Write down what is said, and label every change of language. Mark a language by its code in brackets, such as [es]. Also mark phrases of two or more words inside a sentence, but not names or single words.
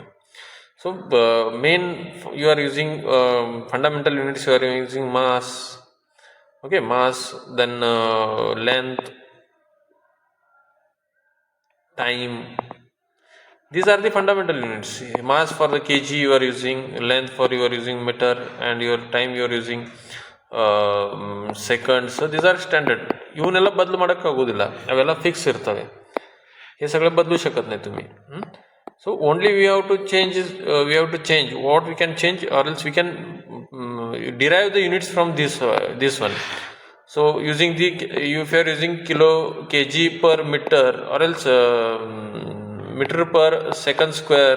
[en] So main you are using fundamental units, you are using mass, okay, mass, then length, time. These are the fundamental units. Mass for the kg you are using, length for you are using meter, and your time you are using seconds. So these are standard. [kn] ಇವನ್ನೆಲ್ಲ ಬದಲು ಮಾಡೋಕ್ಕಾಗೋದಿಲ್ಲ, ಅವೆಲ್ಲ ಫಿಕ್ಸ್ ಇರ್ತವೆ. [mr] हे सगळं बदलू शकत नाही तुम्ही. [en] So only we have to change what we can change, or else we can derive the units from this one. So using the, if you are using kilo, kg per meter, or else meter per second square.